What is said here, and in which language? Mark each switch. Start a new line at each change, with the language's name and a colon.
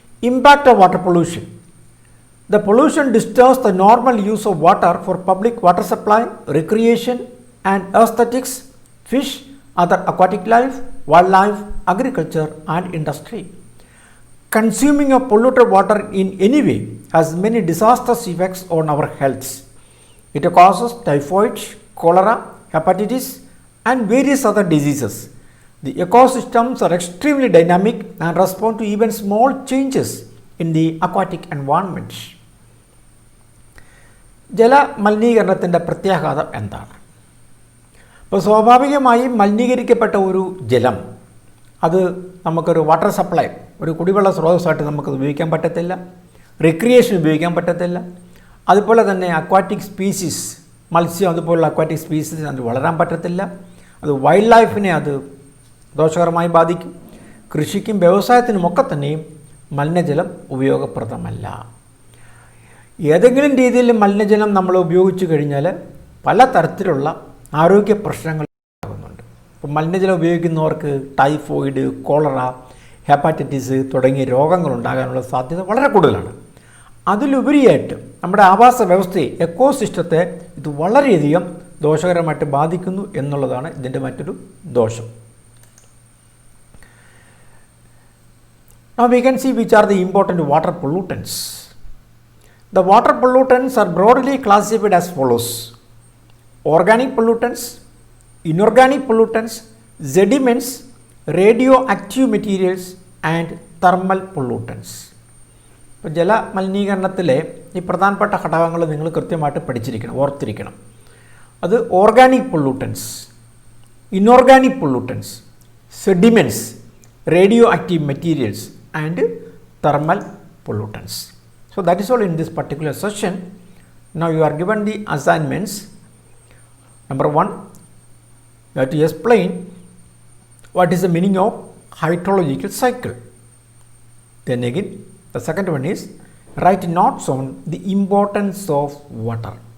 English: Impact of water pollution, the pollution disturbs the normal use of water for public water supply, recreation and aesthetics, fish, other aquatic life, wildlife, agriculture and industry. Consuming of polluted water in any way has many disastrous effects on our health. It causes typhoid, cholera, hepatitis and various other diseases. The ecosystems are extremely dynamic and respond to even small changes in the aquatic environment.
Malayalam: ജല മലിനീകരണത്തിൻ്റെ പ്രത്യാഘാതം എന്താണ്? അപ്പോൾ സ്വാഭാവികമായും മലിനീകരിക്കപ്പെട്ട ഒരു ജലം അത് നമുക്കൊരു water supply, ഒരു കുടിവെള്ള സ്രോതസ്സായിട്ട് നമുക്കത് ഉപയോഗിക്കാൻ പറ്റത്തില്ല, റിക്രിയേഷൻ ഉപയോഗിക്കാൻ പറ്റത്തില്ല. അതുപോലെ തന്നെ അക്വാറ്റിക് സ്പീഷീസ്, മത്സ്യം അതുപോലുള്ള അക്വാറ്റിക് സ്പീഷീസ് അത് വളരാൻ പറ്റത്തില്ല. അത് വൈൽഡ് ലൈഫിനെ അത് ദോഷകരമായി ബാധിക്കും. കൃഷിക്കും വ്യവസായത്തിനുമൊക്കെ തന്നെയും മലിനജലം ഉപയോഗപ്രദമല്ല. ഏതെങ്കിലും രീതിയിൽ മലിനജലം നമ്മൾ ഉപയോഗിച്ചു കഴിഞ്ഞാൽ പല തരത്തിലുള്ള ആരോഗ്യ പ്രശ്നങ്ങൾ ഉണ്ടാകുന്നുണ്ട്. ഇപ്പോൾ മലിനജലം ഉപയോഗിക്കുന്നവർക്ക് ടൈഫോയിഡ്, കോളറ, ഹെപ്പാറ്റൈറ്റിസ് തുടങ്ങിയ രോഗങ്ങൾ ഉണ്ടാകാനുള്ള സാധ്യത വളരെ കൂടുതലാണ്. അതിലുപരിയായിട്ട് നമ്മുടെ ആവാസ വ്യവസ്ഥയെ, എക്കോസിസ്റ്റത്തെ ഇത് വളരെയധികം ദോഷകരമായിട്ട് ബാധിക്കുന്നു എന്നുള്ളതാണ് ഇതിൻ്റെ മറ്റൊരു ദോഷം.
English: Now we can see which are the important water pollutants. The water pollutants are broadly classified as follows: organic pollutants, inorganic pollutants, sediments, radioactive materials and thermal pollutants.
Malayalam: ഇപ്പോൾ ജല മലിനീകരണത്തിലെ ഈ പ്രധാനപ്പെട്ട ഘടകങ്ങൾ നിങ്ങൾ കൃത്യമായിട്ട് പഠിച്ചിരിക്കണം, ഓർത്തിരിക്കണം. അത്
English: Organic pollutants, inorganic pollutants, sediments, radioactive materials and thermal pollutants. So that is all in this particular session. Now you are given the assignments. Number 1, you have to explain what is the meaning of hydrological cycle. Then again, the second one is write notes on the importance of water.